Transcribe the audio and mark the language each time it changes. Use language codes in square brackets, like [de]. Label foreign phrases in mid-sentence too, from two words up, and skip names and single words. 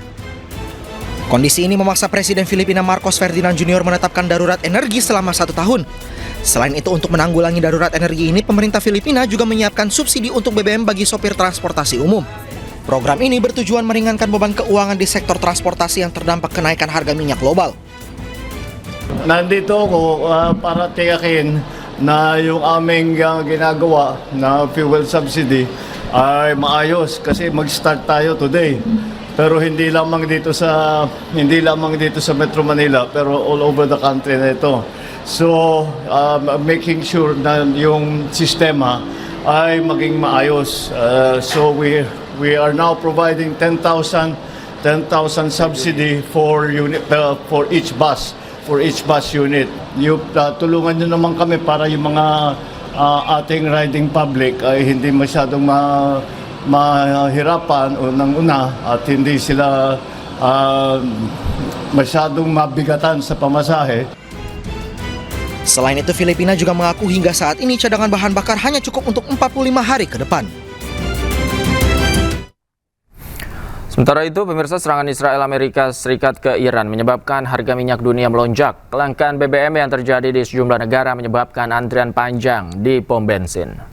[id] Kondisi ini memaksa Presiden Filipina Marcos Ferdinand Jr. menetapkan darurat energi selama 1 tahun. Selain itu, untuk menanggulangi darurat energi ini, pemerintah Filipina juga menyiapkan subsidi untuk BBM bagi sopir transportasi umum. Program ini bertujuan meringankan beban keuangan di sektor transportasi yang terdampak kenaikan harga minyak global. [tl] Nandito ako para tiyakin na yung aming ginagawa na [en] fuel subsidy [tl] ay maayos kasi mag-start tayo today. Pero hindi lamang dito sa Metro Manila, pero [en] all over the country [tl] na ito. [en] So making sure [tl] na yung sistema ay maging maayos. [en] So we are now providing 10,000 subsidy for each bus unit. [tl] Tulungan nyo naman kami para yung mga ating [en] riding public [tl] ay hindi masyadong mahirapan unang-una at hindi sila masyadong mabigatan sa pamasahe. [id] Selain itu, Filipina juga mengaku hingga saat ini cadangan bahan bakar hanya cukup untuk 45 hari ke depan. Sementara itu, pemirsa, serangan Israel Amerika Serikat ke Iran menyebabkan harga minyak dunia melonjak. Kelangkaan BBM yang terjadi di sejumlah negara menyebabkan antrian panjang di pom bensin.